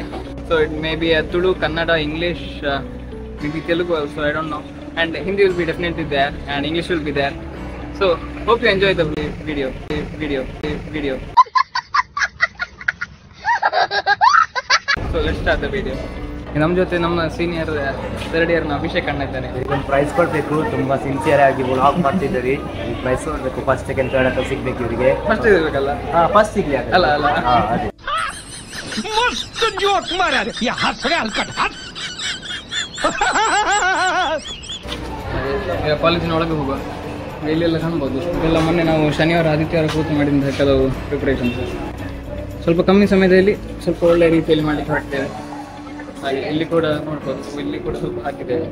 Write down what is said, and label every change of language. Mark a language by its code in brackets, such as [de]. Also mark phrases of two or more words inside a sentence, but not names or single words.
[en] So it may be a Tulu, Kannada, English, maybe Telugu also, I don't know. And Hindi will be definitely there and English will be there. So hope you enjoy the video. So let's start the video. [kn] ನಮ್ಮ ಜೊತೆ ನಮ್ಮ [en] senior third year [kn] ಅಭಿಷೇಕ್ ಅಣ್ಣ ಇದ್ದಾನೆ. ಒಂದು ಪ್ರೈಸ್ ಕೊಡಬೇಕು, ತುಂಬ ಸಿನ್ಸಿಯರ್ ಆಗಿ ವ್ಲಾಗ್ ಮಾಡ್ತಿದ್ದೀರಿ. ಈ ಪ್ರೈಸ್ ಕೊಡಬೇಕು, [en] first second third [kn] ಅಂತ ಸಿಗ್ಬೇಕು ಇವರಿಗೆ. ಫಸ್ಟ್ ಇರಬೇಕಲ್ಲ? ಫಸ್ಟ್ ಸಿಗ್ಲಿ ಅಲ್ಲ ಅದೇ [mr] मस्त जोक मारा रे या हाथ रे हलकट हाथ [kn] ಕಾಲೇಜಿನ ಒಳಗೆ ಹೋಗುವ ಇಲ್ಲೆಲ್ಲ ಕಾಣ್ಬೋದು. ಇದೆಲ್ಲ ಮೊನ್ನೆ ನಾವು ಶನಿವಾರ ಆದಿತ್ಯವಾರ ಕೂತು ಮಾಡಿದ ಕೆಲವು ಪ್ರಿಪ್ರೇಷನ್ಸ್. ಸ್ವಲ್ಪ ಕಮ್ಮಿ ಸಮಯದಲ್ಲಿ ಸ್ವಲ್ಪ ಒಳ್ಳೆ ರೀತಿಯಲ್ಲಿ ಮಾಡಲಿಕ್ಕೆ ಹೊರಡ್ತೇವೆ. ಹಾಗೆ ಇಲ್ಲಿ ಕೂಡ ನೋಡ್ಬೋದು, ಇಲ್ಲಿ ಕೂಡ ಸ್ವಲ್ಪ ಹಾಕಿದ್ದೇವೆ.